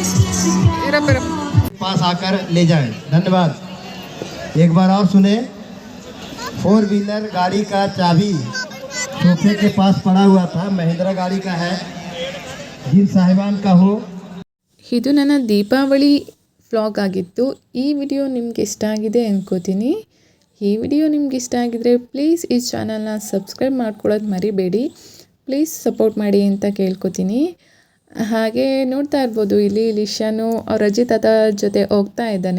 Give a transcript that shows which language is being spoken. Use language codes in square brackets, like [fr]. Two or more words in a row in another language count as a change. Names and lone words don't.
[hi] पास आकर ले जाएं। धन्यवाद। एक बार और सुने। [en] four wheeler [hi] गाड़ी का चाबी सोफे के पास पड़ा हुआ था। महिंद्रा गाड़ी का है, जिन साहिबान का हो। [kn] ಇದು ನನ್ನ ದೀಪಾವಳಿ ವ್ಲಾಗ್ ಆಗಿತ್ತು. ಈ ವಿಡಿಯೋ ನಿಮ್ಗೆ ಇಷ್ಟ ಆಗಿದೆ ಅಂದ್ಕೋತೀನಿ. ಈ ವಿಡಿಯೋ ನಿಮ್ಗೆ ಇಷ್ಟ ಆಗಿದ್ರೆ ಪ್ಲೀಸ್ ಈ ಚಾನಲ್ನ ಸಬ್ಸ್ಕ್ರೈಬ್ ಮಾಡ್ಕೊಳ್ಳೋದು ಮರಿಬೇಡಿ. [en] please support [kn] ಮಾಡಿ ಅಂತ ಕೇಳ್ಕೊತೀನಿ. ಹಾಗೆ ನೋಡ್ತಾ ಇರ್ಬೋದು ಇಲ್ಲಿ ಲಿಶಾನು ಅವ್ರ ಅಜ್ಜಿ ತಾತ ಜೊತೆ ಹೋಗ್ತಾ ಇದ್ದಾನೆ.